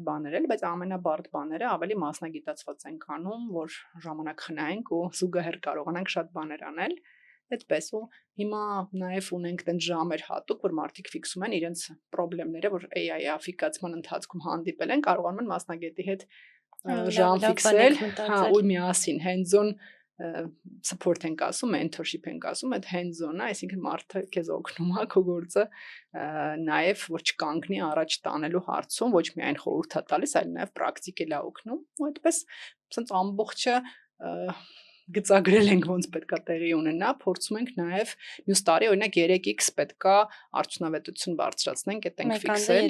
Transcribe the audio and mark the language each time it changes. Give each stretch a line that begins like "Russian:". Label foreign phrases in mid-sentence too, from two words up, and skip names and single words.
Armenian: բաներ էլ, բայց ամենաբարդ բաները ավելի մասնագիտացված են անում, որ ժամանակ խնայենք ու զուգահեռ կարողանանք շատ բաներ անել։ Այդպես ու հիմա նաև ունենք տենց ժամեր հատուկ, որ մարդիկ ֆիքսում են իրենց խնդիրները, որ AI-ի աֆիկացման ընթացքում հանդիպել են, կարողանում են մասնագետի հետ ժամ ֆիքսել, ու միասին
English: hands-on support
Armenian: ենք ասում, mentorship ենք ասում, այդ hands-on-ը, այսինքն մարդը քեզ օգնում է քո գործը նաև որ չկանգնի առաջ տանելու հարցում, ոչ միայն խորհուրդ է տալիս, այլ նաև պրակտիկել է օգնում, ու այդպես ասենց ամբողջը գծագրել ենք ոնց պետքա տեղի ունենա, փորձում ենք նաև մյուս տարի օրինակ 3x պետքա արդյունավետություն բարձրացնենք, այդ ենք ֆիքսել։